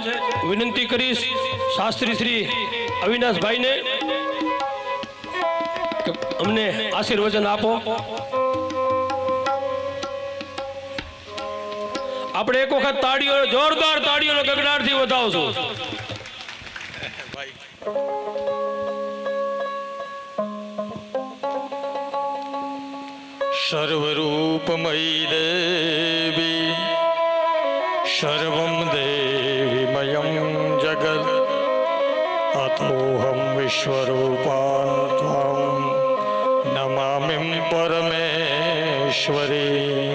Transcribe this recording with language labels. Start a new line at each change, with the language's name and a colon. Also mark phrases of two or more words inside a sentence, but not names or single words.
Gujarati: વિનંતી કરીશ શાસ્ત્રી શ્રી અવિનાશભાઈને કે અમને આશીર્વચન આપો. આપણે એક વખત તાળીઓ, જોરદાર તાળીઓના ગગડાટથી વધાવશું.
Sanskrit: सर्वरूपमयी देवी सर्वं देवीमयं जगत् अतोऽहं विश्वरूपां त्वां नमामि परमेश्वरी.